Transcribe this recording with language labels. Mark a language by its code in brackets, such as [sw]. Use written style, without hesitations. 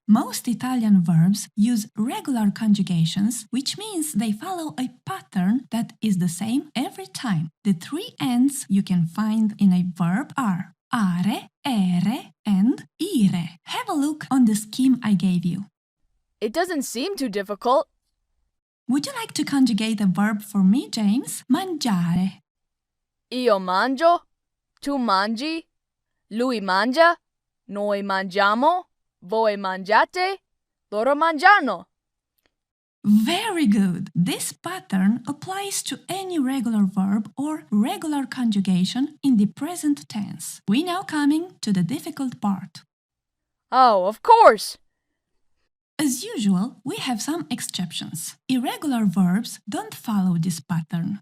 [en] Most Italian verbs use regular conjugations, which means they follow a pattern that is the same every time. The three ends you can find in a verb are are, ere, and ire. Have a look on the scheme I gave you. It doesn't seem too difficult. Would you like to conjugate a verb for me, James? [it] Mangiare. Io mangio, tu mangi, lui mangia, noi mangiamo, voi mangiate, loro mangiano. [en] Very good! This pattern applies to any regular verb or regular conjugation in the present tense. We now coming to the difficult part. Oh, of course! As usual, we have some exceptions. Irregular verbs don't follow this pattern.